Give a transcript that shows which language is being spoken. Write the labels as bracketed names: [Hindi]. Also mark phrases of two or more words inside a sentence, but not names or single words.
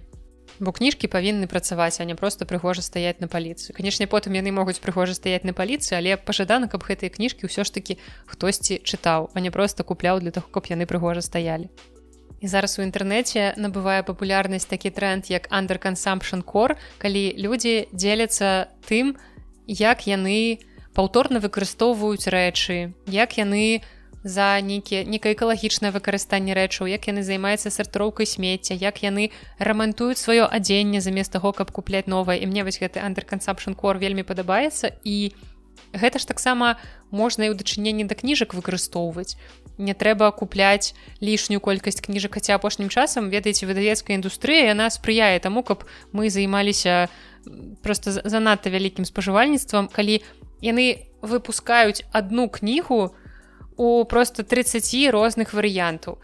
[Belarusian] Бо кніжкі павінны працаваць, а не проста прыгожа стаяць на паліцы. Канешне, потым яны могуць прыгожа стаяць на паліцы, але пажадана, каб гэтыя кніжкі ўсё ж такі хтосьці чытаў, а не проста купляў для таго, каб яны прыгожа стаялі. І зараз у інтэрнэце набывае папулярнасць такі тренд, як [English] under consumption core, [Belarusian] калі людзі дзеляцца тым, як яны паўторна выкарыстоўваюць рэчы, як яны за некае экалагічнае выкарыстанне рэчаў, як яны займаюцца сартыроўкай смецця, як яны рамантуюць сваё адзенне замест таго, каб купляць новае. І мне вось гэты [English] under consumption core [Belarusian] вельмі падабаецца. І гэта ж таксама можна і ў дачыненні да кніжак выкарыстоўваць. Не трэба купляць лішнюю колькасць кніжак, хаця апошнім часам, ведаеце, выдавецкая індустрыя, яна спрыяе таму, каб мы займаліся проста занадта вялікім спажывальніцтвам, калі яны выпускаюць адну кнігу у просто 30 розных варыянтаў.